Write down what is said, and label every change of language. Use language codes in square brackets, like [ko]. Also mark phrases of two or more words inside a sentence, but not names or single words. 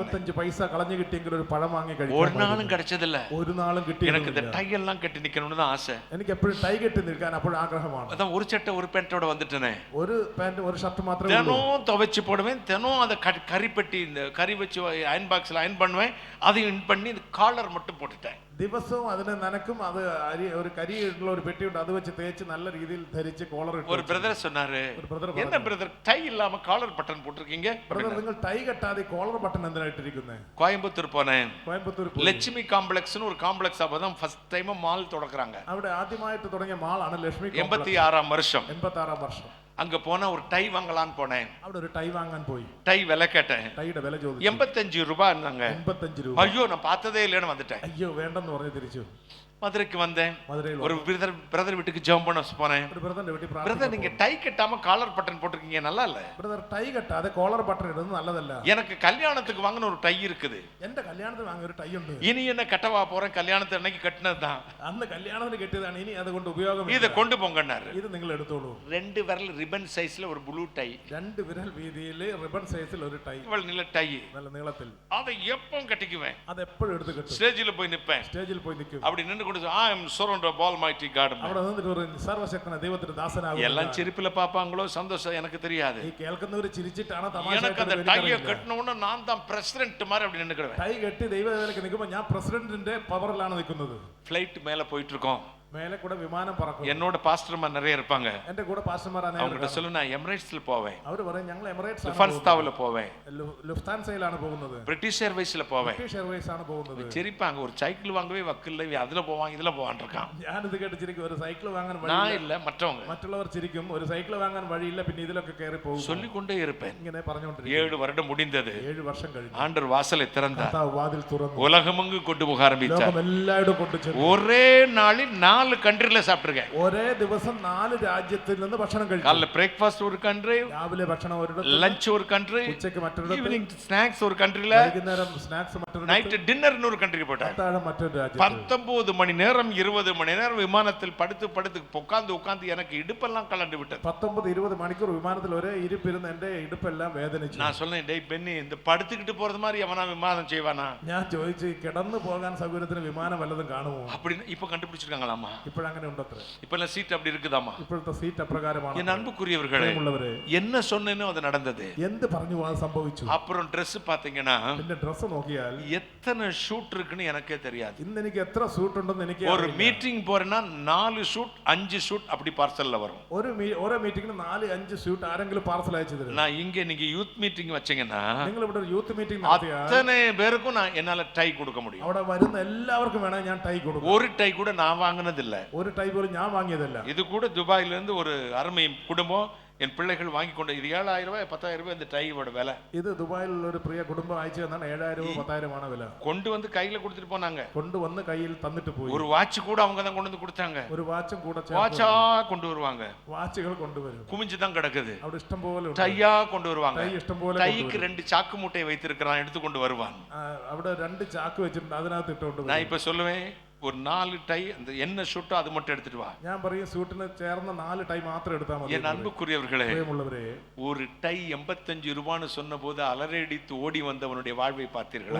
[ml] 25 പൈസ കളഞ്ഞു കിട്ടിയെങ്കിൽ ഒരു പഴം വാങ്ങി കഴിക്കാം. [ta] ஒரு நாளும் கிடைச்சதில்ல. [ml] ഒരു നാളും കിട്ടിയില്ല. [ta] எனக்கு இந்த டை எல்லாம் கட்டி நிக்கணும்னு தான் ஆசை. [ml] എനിക്ക് എപ്പോഴും ടൈ കെട്ടി നിൽക്കാൻ അപ്പോൾ ആഗ്രഹമാണ്. [ta] அதான் ஒரு சட்டை ஒரு பேண்டோட வந்துட்டேனே. [ml] ഒരു പാന്റ് ഒരു ഷർട്ട് മാത്രമേ ഉള്ളൂ. [ta] தினம் துவைச்சு போடுவேன். தினம் அதை கறிப்பெட்டி இந்த கறி வச்சு [en] iron boxல [ta] அயன் பண்ணுவேன். அதையும் இன் பண்ணி காலர் மட்டும் போட்டுட்டேன். [ml] ദിവസവും അതിനെ നനക്കും. അത് ഒരു കരിയുള്ള ഒരു പെട്ടിയുണ്ട്, അത് വെച്ച് തേച്ച് നല്ല രീതിയിൽ ധരിച്ച് കോളർ ഇട്ടു. [ta] ஒரு பிரதர் சொன்னாரு, என்ன பிரதர் டை இல்லாம [en] collar button [ta] போட்டிருக்கீங்க? [ml] பிரதர் നിങ്ങൾ ടൈ കെട്ടാതെ [en] collar button [ml] എന്തിനായിട്ടിരിക്കുന്നത്? [ta] கோயம்புத்தூர் போனேன். [ml] കോയമ്പത്തൂർ [ta] லட்சுமி காம்ப்ளெக்ஸ்னு ஒரு காம்ப்ளெக்ஸ் அப்பதான் [en] first time [ta] மால் தொடக்குறாங்க. [ml] അവിടെ ആദ്യമായിട്ട് തുടങ്ങിയ മാളാണ് ലക്ഷ്മി. [ta] 86ஆம் வருஷம். [ml] 86ஆം വർഷം. [ta] அங்க போனா ஒரு டை வாங்கலான்னு போனேன். [ml] അവിടെ ഒരു ടൈ വാങ്ങാൻ പോയി. [ta] டை விலை கேட்டேன். [ml] ടൈയുടെ വില ചോദിച്ചു. [ta] 85 ரூபாய்னாங்க. [ml] 85 രൂപ. [ta] ஐயோ நான் பார்த்ததே இல்லைன்னு வந்துட்டேன். [ml] അയ്യോ വേണ്ടെന്ന് പറഞ്ഞു തിരിച്ചു. [ta] மதுரைக்கு வந்தேன். மதுரையில் ஒரு பிரதர் வீட்டுக்கு ஜெபம் பண்ண போனேன். [ml] ഒരു ബ്രദറിന്റെ വീട്ടിൽ [ta] பிரதர் நீங்க டை கட்டாம [en] collar button [ta] போட்டிருக்கீங்க, நல்லா இல்ல. [ml] ബ്രദർ ടൈ കെട്ടാതെ [en] collar button [ml] ഇടുന്നത് നല്ലതല്ല. [ta] எனக்கு கல்யாணத்துக்கு வாங்கின ஒரு டை இருக்குது. [ml] എന്റെ കല്യാണത്തിന് വാങ്ങിയ ഒരു ടൈ ഉണ്ട്. [ta] இனி என்ன கட்டவா போறேன், கல்யாணத்து அன்னைக்கு கட்டினதுதான். [ml] അന്ന് കല്യാണത്തിന് കെട്ടിയതാണ്, ഇനി അതുകൊണ്ട് ഉപയോഗമില്ല. [ta] இதை கொண்டு போங்கன்னாரு. [ml] ഇത് നിങ്ങൾ എടുത്തോളൂ. [ta] 2 விரல் [en] ribbon sizeல [ta] ஒரு [en] blue tie. [ml] 2 വിരൽ വീതിയിൽ [en] ribbon sizeൽ [ml] ഒരു ടൈ. [ta] இவ்வளவு நீள டை. [ml] നല്ല നീളത്തിൽ. [ta] அதை எப்பவும் கட்டிக்குவேன். [ml] അത് എപ്പോഴും എടുത്ത് കെട്ടും. [ta] ஸ்டேஜில் போய் நிப்பேன். [ml] സ്റ്റേജിൽ പോയി നിൽക്കും. [ta] அப்படி நின்று கொண்டு [en] I am surrounded by Almighty God. [ml] അവിടെ നിന്നിട്ട് ഒരു സർവശക്തനായ ദൈവത്തിന്റെ ദാസനാകും. [ta] எல்லாம் சிரிப்புல பாப்பாங்களோ சந்தோஷம் எனக்கு தெரியாது. [ml] ഈ കേൾക്കുന്നവർ ചിരിച്ചിട്ടാണ് തമാശ. [ta] எனக்கு அந்த டையை கட்டின உடனே நான் தான் பிரசிடென்ட் மாதிரி அப்படி நின்னுக்குறேன். [ml] ടൈ കെട്ടി ദൈവവേലയ്ക്ക് നിൽക്കുമ്പോൾ ഞാൻ പ്രസിഡന്റിന്റെ പവറിലാണ് നിൽക്കുന്നത്. [ta] ஃளைட் மேல போயிட்டு இருக்கோம். மேலே கூட விமானம் பறக்கும். என்னோட பாஸ்டர்மார் நிறைய இருப்பாங்க. [ml] എന്റെ കൂടെ പാസ്റ്റർമാർ [ta] அவங்க கிட்ட சொல்லு, நான் எமிரேட்ஸ்ல போவேன். [ml] അവർ പറയും ഞങ്ങൾ എമിറേറ്റ്സ് ആണ് [ta] லுஃப்தான்சாவில் போவேன். [ml] ലുഫ്താൻസയിലാണ് പോകുന്നത്. [ta] பிரிட்டிஷ் ஏர்வேஸ்ல போவேன். [ml] ബ്രിട്ടീഷ് എയർവേസ് ആണ് പോകുന്നത്. [ta] சிரிப்பாங்க, ஒரு சைக்கிள் வாங்கவே வக்கில்ல, அதுல போவான் இதுல போவான் இருக்கான். [ml] ഞാൻ ഇത് കേട്ട് ചിരിക്കും. ഒരു സൈക്കിൾ വാങ്ങാൻ [ta] நான் [ml] വഴിയില്ല. [ta] இல்ல, மற்றவங்க. [ml] മറ്റുള്ളവർ ചിരിക്കും. ഒരു സൈക്കിൾ വാങ്ങാൻ വഴിയില്ല, പിന്നെ ഇതിലൊക്കെ കയറി പോകും. [ta] சொல்லிக்கொண்டே இருப்பேன். [ml] ഇങ്ങനെ പറഞ്ഞുകൊണ്ടിരിക്കും. [ta] 7 வருடம் முடிந்தது. [ml] 7 വർഷം കഴിഞ്ഞു. [ta] ஆண்டவர் வாசலை திறந்தார். [ml] കർത്താവ് വാതിൽ തുറന്നു. [ta] உலகமெங்கு கொண்டு போக ஆரம்பித்தார். [ml] ലോകം എല്ലായിടും കൊണ്ടുചെന്നു. [ta] ஒரே நாளில் 4 4 கண்ட்ரில சாப்பிட்டிருக்கேன். [ml] ഒരേ ദിവസം 4 രാജ്യത്തിൽ നിന്ന് ഭക്ഷണം കഴിച്ചു. [ta] காலைல பிரேக்ஃபாஸ்ட் ஒரு கண்ட்ரி, [ml] രാവിലെ ഭക്ഷണം ഒരിടത്ത്, [ta] லஞ்ச் ஒரு கண்ட்ரி, [ml] ഉച്ചയ്ക്ക് മറ്റൊരിടത്ത്, [en] evening snacks [ta] ஒரு கண்ட்ரில, [ml] വൈകുന്നേരം സ്നാക്സ് മറ്റൊരിടത്ത്, [en] night dinner [ta] இன்னொரு கண்ட்ரிக்கு போட்டாங்க. [ml] അത്താഴം മറ്റൊരു രാജ്യത്ത്. [ta] 19 மணி நேரம் 20 மணி நேரம் விமானத்தில் படுத்து உட்கார்ந்து எனக்கு இடுப்பெல்லாம் கலண்டு விட்டது. [ml] 19-20 മണിക്കൂർ വിമാനത്തിൽ ഒരേ ഇരിപ്പിരുന്ന് എന്റെ ഇടുപ്പെല്ലാം വേദനിച്ചു. [ta] நான் சொன்னேன், டேய் பென்னி, இந்த படுத்துக்கிட்டு போறது மாதிரி எவனா விமானம் செய்வானா? [ml] ഞാൻ ചോദിച്ചു, കിടന്നു പോകാൻ സൗകര്യത്തിന് വിമാനം വല്ലതും കാണുമോ? [ta] அப்படின்னு இப்ப கண்டுபிடிச்சிருக்காங்களாமா? [ml] ഇപ്പോഴങ്ങനെ ഉണ്ടത്രേ. [ta] இப்ப எல்லாம் சீட் அப்படி இருக்குதாமா? [ml] ഇപ്പോഴത്തെ സീറ്റ് അപ്രകാരമാണ്. [ta] என் அன்புக்குரியவர்களே, என்ன சொன்னேனோ அது நடந்தது. [ml] എന്ത് പറഞ്ഞു അത് സംഭവിച്ചു. [ta] அப்புறம் Dress பாத்தீங்கன்னா [ml] പിന്നെ ഡ്രസ് നോക്കിയാൽ [ta] எத்தனை ஷூட் இருக்குன்னு எனக்கே தெரியாது. [ml] ഇന്ന് എനിക്ക് എത്ര സൂട്ട് ഉണ്ടെന്ന് എനിക്ക് [ta] ஒரு மீட்டிங் போறேன்னா 4 ஷூட் 5 ஷூட் அப்படி பார்சல்ல வரும். [ml] ഓരോ മീറ്റിംഗിന് 4-5 ഷൂട്ട് ആരെങ്കിലും പാർസൽ അയച്ചു തരും. [ta] நான் இங்க நீங்க [en] youth meeting [ta] வச்சீங்கன்னா [ml] നിങ്ങൾ ഇവിടെ ഒരു [en] youth meeting [ml] നടത്തിയാൽ [ta] அத்தனை பேருக்கும் நான் என்னால டை கொடுக்க முடியும். [ml] അവിടെ വരുന്ന എല്ലാവർക്കും വേണം ഞാൻ ടൈ കൊടുക്കും. [ta] ஒரு டை கூட நான் வாங்கினது இல்ல. [ml] ഒരു ടൈ പോലും ഞാൻ വാങ്ങിയതല്ല. [ta] இது கூட துபாயில இருந்து ஒரு அருமை குடும்பம் என் பிள்ளைகள் வாங்கி கொண்டு, இது 7,000 ரூபாய் 10,000 ரூபாய் இந்த டையோட விலை. [ml] ഇത് ദുബായിലുള്ള ഒരു പ്രിയ കുടുംബം അയച്ചു തന്നാണ്. 7,000 10,000 ആണ് വില. [ta] கொண்டு வந்து கையில கொடுத்துட்டு போனாங்க. [ml] കൊണ്ടുവന്ന് കയ്യിൽ തന്നിട്ട് പോയി. [ta] ஒரு வாட்ச் கூட அவங்க தான் கொண்டு வந்து கொடுத்தாங்க. [ml] ഒരു വാച്ചും കൂടെ [ta] வாட்சா கொண்டு வருவாங்க. [ml] വാച്ചുകൾ കൊണ്ടുവരും. [ta] குமிஞ்சு தான் கிடக்குது. [ml] അവിടെ ഇഷ്ടം പോലെ ഉണ്ട്. [ta] டையா கொண்டு வருவாங்க. [ml] ടൈ ഇഷ്ടം പോലെ. [ta] டைக்கு 2 சாக்கு மூட்டை வைத்திருக்கிறான், எடுத்து கொண்டு வருவான். [ml] അവിടെ 2 ചാക്ക് വെച്ചിട്ടുണ്ട്, അതിനകത്ത് ഇട്ടുകൊണ്ട് [ta] நான் இப்ப சொல்லுவேன், ஒரு 4 டை அந்த என்ன ஷூட்டோ அது மட்டும் எடுத்துட்டு வா. [ml] ഞാൻ പറയും സൂട്ടിന് ചേർന്ന 4 ടൈ മാത്രം എടുത്താൽ മതി. [ta] என் அன்புக்குரியவர்களே, [ml] പ്രിയമുള്ളവരെ, [ta] ஒரு டை 85 ரூபான்னு சொன்னபோது அலறடித்து ஓடி வந்தவனுடைய வாழ்வை பார்த்தீர்களா?